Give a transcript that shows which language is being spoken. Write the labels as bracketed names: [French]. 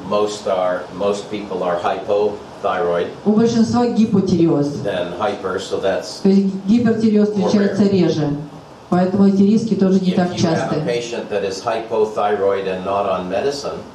[English] Most people are hypothyroid [Russian] У большинства гипотиреоз. [English] than hyper, so that's [Russian] То есть гипертиреоз встречается реже. Поэтому эти риски тоже не так [English] if you have a [Russian] часты. [English] patient that is hypothyroid and not on medicine,